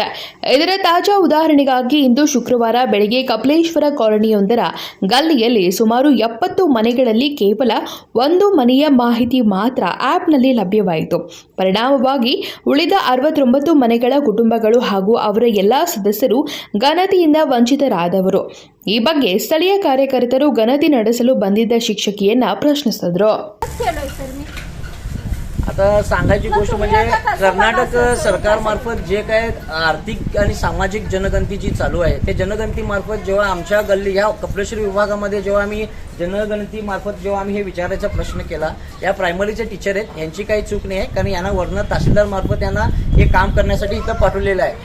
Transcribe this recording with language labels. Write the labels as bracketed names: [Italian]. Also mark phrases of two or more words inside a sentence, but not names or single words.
[Kannada] ಇದರ ತಾಜಾ ಉದಾಹರಣೆಗಾಗಿ ಇಂದು ಶುಕ್ರವಾರ ಬೆಳಗ್ಗೆ ಕಪಿಲೇಶ್ವರ ಕಾಲೋನಿಯೊಂದರ ಗಲ್ಲಿಯಲ್ಲಿ ಸುಮಾರು 70 ಮನೆಗಳಲ್ಲಿ ಕೇವಲ ಒಂದು ಮನೆಯ ಮಾಹಿತಿ ಮಾತ್ರ ಆ್ಯಪ್ನಲ್ಲಿ ಲಭ್ಯವಾಯಿತು. ಪರಿಣಾಮವಾಗಿ ಉಳಿದ 69 ಮನೆಗಳ ಕುಟುಂಬಗಳು ಹಾಗೂ ಅವರ ಎಲ್ಲಾ ಸದಸ್ಯರು ಗಣತಿಯಿಂದ ವಂಚಿತರಾದವರು. ಈ ಬಗ್ಗೆ ಸ್ಥಳೀಯ ಕಾರ್ಯಕರ್ತರು ಗಣತಿ ನಡೆಸಲು ಬಂದಿದ್ದ शिक्षकियನ್ನ प्रश्निಸಿದರು. [Marathi] आता सांगायची गोष्ट म्हणजे कर्नाटक सरकारमार्फत जे काय आर्थिक आणि सामाजिक जनगणती जी चालू आहे ते जनगणती मार्फत जेव्हा आमच्या गल्ली ह्या कपिलेश्वर विभागामध्ये जेव्हा आम्ही जनगणती मार्फत जेव्हा आम्ही हे विचारायचा प्रश्न केला, या प्रायमरीचे टीचर आहेत यांची काही चूक नाही आहे, कारण यांना वर्ण तहसीलदार मार्फत यांना हे काम करण्यासाठी इथं पाठवलेलं आहे.